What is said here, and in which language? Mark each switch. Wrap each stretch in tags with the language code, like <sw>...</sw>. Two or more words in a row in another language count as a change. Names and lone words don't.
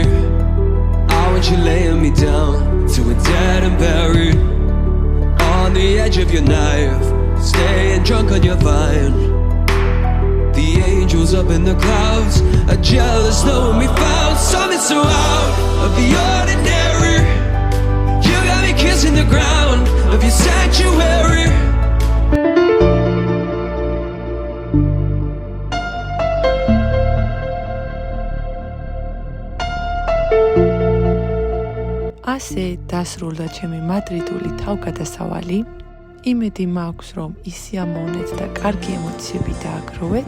<en>I want you laying me down to a dead and buried on the edge of your knife, staying drunk on your vine. The angels up in the clouds are jealous knowing we found something so out of the ordinary. You got me kissing the ground of your sanctuary.</en> <ka>ასე დასრულდა ჩემი მადრიდული თავგადასავალი. იმედი მაქვს, რომ ისიამოვნეთ და კარგი ემოციები დააგროვეთ.</ka>